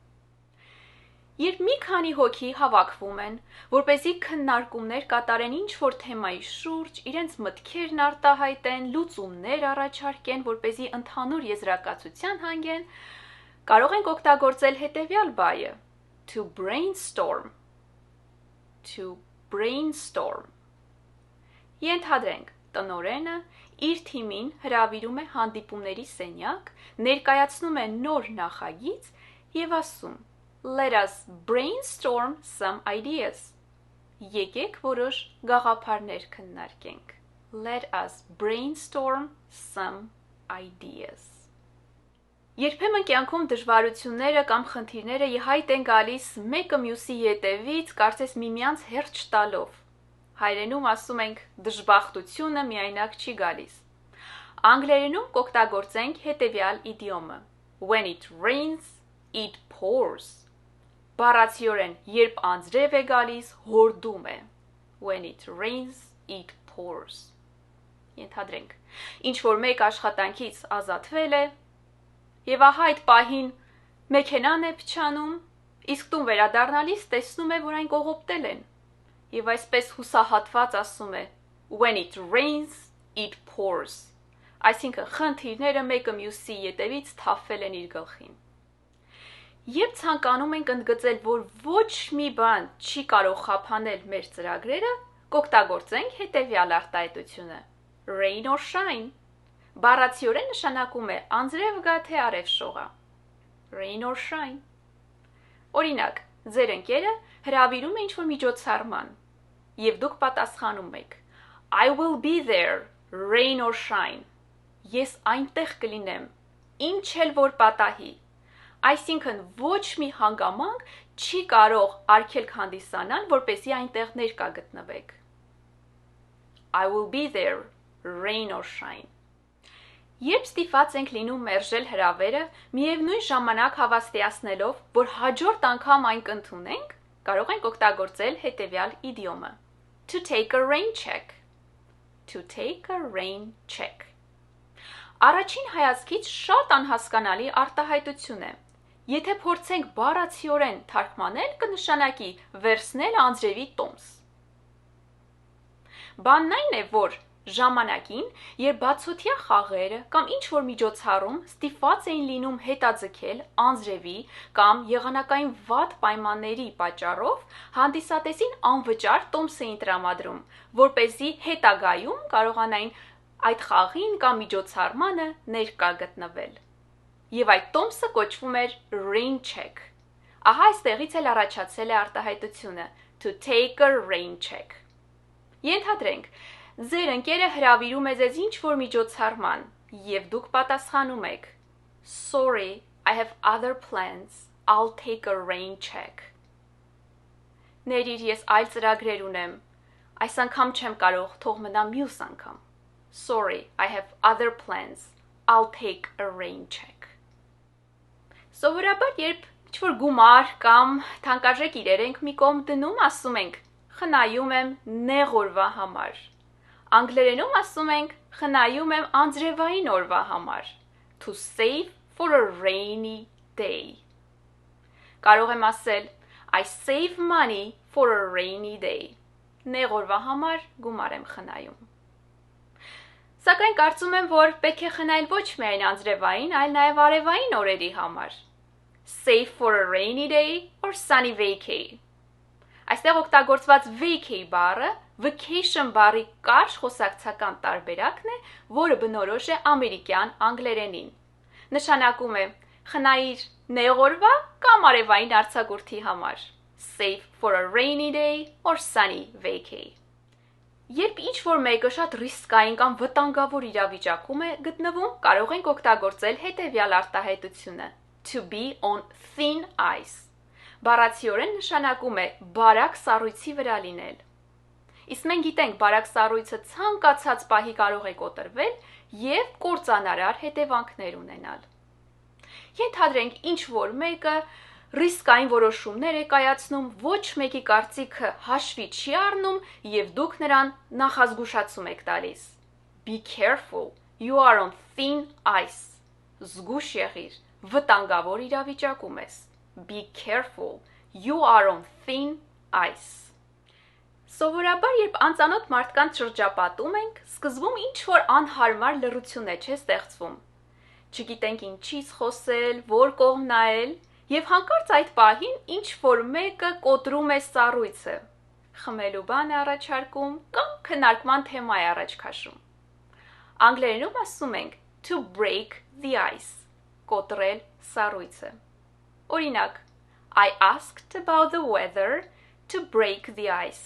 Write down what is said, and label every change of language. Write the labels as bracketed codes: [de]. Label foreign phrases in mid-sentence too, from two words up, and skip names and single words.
[hy] Երբ մի քանի հոգի հավաքվում են, որպեսզի քննարկումներ կատարեն ինչ-որ թեմայի շուրջ, իրենց մտքերն արտահայտեն, լուծումներ առաջարկեն, որպեսզի ընդհանուր եզրակացության հանգեն, կարող ենք օգտագործել հետևյալ բայը [en] to brainstorm։ to brainstorm. [hy] Ենթադրենք, տնօրենը իր թիմին հրավիրում է հանդիպումների սենյակ, ներկայացնում է նոր նախագիծ եւ ասում. [en] Let us brainstorm some ideas. [hy] Եկեք որոշ գաղափարներ քննարկենք. [en] Let us brainstorm some ideas. [hy] Երբեմն կյանքում դժվարությունները կամ խնդիրները իհայտ են գալիս մեկը մյուսի ետևից, կարծես միմյանց հերթ չտալով։ Հայերենում ասում ենք դժբախտությունը միայնակ չի գալիս։ Անգլերենում կօգտագործենք հետևյալ իդիոմը. [en] When it rains, it pours. [hy] Բառացիորեն, երբ անձրև է գալիս, հորդում է. [en] When it rains, it pours. [hy] Ենթադրենք, ինչ որ մեկ աշխատանքից ազատվել է, եւ ահա այդ պահին մեքենան է փչանում, իսկ տուն վերադառնալիս տեսնում է, որ այն կողոպտել են, եւ այսպես հուսահատված ասում է. [en] When it rains, it pours. [hy] Այսինքն խնդիրները մեկը մյուսի ետևից թափվել են իր գլխին։ Երբ ցանկանում ենք ընդգծել, որ ոչ մի բան չի կարող խափանել մեր ծրագրերը, կօգտագործենք հետևյալ արտահայտությունը. [en] Rain or shine. [hy] Բառացիորեն նշանակում է անձրև գա թե արև շողա. [en] Rain or shine. [hy] Օրինակ, ձեր ընկերը հրավիրում է ինչ-որ միջոցառման, եւ դուք պատասխանում եք. [en] I will be there, rain or shine. [hy] Ես այնտեղ կլինեմ, ինչ էլ որ պատահի. Այսինքն ոչ մի հանգամանք չի կարող արգելք հանդիսանալ, որպեսզի այնտեղ ներկա գտնվեք. [en] I will be there, rain or shine. [hy] Երբ ստիպված ենք լինում մերժել հրավերը, միևնույն ժամանակ հավաստիացնելով, որ հաջորդ անգամ այն կընդունենք, կարող ենք օգտագործել հետևյալ իդիոմը. [en] To take a rain check. To take a rain check. [hy] Առաջին հայացքից շատ անհասկանալի արտահայտություն է. Եթե փորձենք բառացիորեն թարգմանել, կնշանակի վերցնել անձրևի տոմս։ Բանն այն է, որ ժամանակին, երբ բացօթյա խաղերը կամ ինչ-որ միջոցառում ստիպված էին լինում հետաձգել անձրևի կամ եղանակային վատ պայմանների պատճառով, հանդիսատեսին անվճար տոմս էին տրամադրում, որպեսզի հետագայում կարողանային այդ խաղին կամ միջոցառմանը ներկա գտնվել։ Եվ այդ տոմսը կոչվում էր [en] rain check։ [hy] Ահա այստեղից էլ առաջացել է արտահայտությունը [en] to take a rain check։ [hy] Ենթադրենք, ձեր ընկերը հրավիրում է ձեզ ինչ-որ միջոցառման, եւ դուք պատասխանում եք. [en] Sorry, I have other plans. I'll take a rain check. [hy] Ներիր, ես այլ ծրագրեր ունեմ։ Այս անգամ չեմ կարող, թող մնա մյուս անգամ. [en] Sorry, I have other plans. I'll take a rain check. [hy] Սովորաբար, երբ ինչ-որ գումար կամ թանկարժեք իրեր ենք մի կողմ դնում, ասում ենք. Խնայում եմ նեղ օրվա համար։ Անգլերենում ասում ենք խնայում եմ անձրևային օրվա համար. [en] To save for a rainy day. [hy] Կարող եմ ասել [en] I save money for a rainy day. [hy] Նեղ օրվա համար գումար եմ խնայում։ Սակայն կարծում եմ, որ պետք է խնայել ոչ միայն անձրևային, այլ նաև արևային օրերի համար. [en] Save for a rainy day or sunny vacay. [hy] Այստեղ օգտագործված vacay բառը vacation բառի կարճ խոսակցական տարբերակն է, որը բնորոշ է ամերիկյան անգլերենին։ Նշանակում է խնայիր նեղ օրվա կամ արևային արձակուրդի համար. Save for a rainy day or sunny vacay. Երբ ինչ-որ մեկը շատ ռիսկային կամ վտանգավոր իրավիճակում է գտնվում, կարող ենք օգտագործել հետևյալ արտահայտությունը. To be on thin ice. Բառացիորեն նշանակում է բարակ սառույցի վրա լինել։ Իսկ մենք գիտենք, բարակ սառույցը ցանկացած պահի կարող է կոտրվել եւ կործանարար հետևանքներ ունենալ։ Ենթադրենք, ինչ-որ մեկը ռիսկային որոշումներ է կայացնում, ոչ մեկի կարծիքը հաշվի չի առնում եւ դուք նրան նախազգուշացում եք տալիս. [en] Be careful, you are on thin ice. [hy] Զգույշ եղիր, վտանգավոր իրավիճակում ես. [en] Be careful, you are on thin ice. [hy] Սովորաբար, երբ անծանոթ մարդկանց շրջապատում ենք, սկզբում ինչ-որ անհարմար լռություն է չէ ստեղծվում։ Չգիտենք ինչից խոսել, որ կողմ նայել, եւ հանկարծ այդ պահին ինչ-որ մեկը կոտրում է սառույցը։ խմելու բան է առաջարկում կամ քննարկման թեմա է առաջ քաշում։ Անգլերենում ասում ենք [en] to break the ice, [hy] կոտրել սառույցը։ Օրինակ, [en] I asked about the weather to break the ice.